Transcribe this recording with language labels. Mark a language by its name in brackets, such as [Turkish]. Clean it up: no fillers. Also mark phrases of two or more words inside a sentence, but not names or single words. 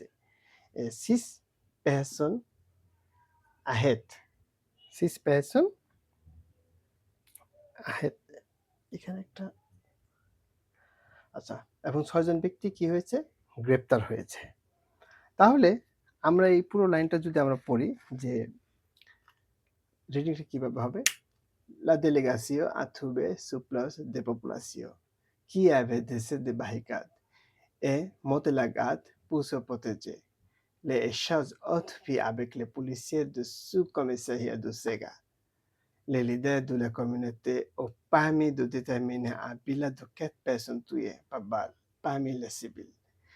[French] six personnes arrêtées, six personnes arrêtées [Bangla] এখানে একটা আচ্ছা, এবং ৬ জন ব্যক্তি কি হয়েছে? গ্রেপ্তার হয়েছে। তাহলে আমরা এই পুরো লাইনটা যদি আমরা পড়ি যে রিডিংটা কিভাবে হবে? [French] La délégation a trouvé sur place des populations qui avaient décidé de barricades et monté la garde pour se protéger. Les échanges ont fait avec les policiers du sous-commissariat de Sega. Les leaders de la communauté ont permis de déterminer un bilan de 4 personnes tuées par balle parmi les civils.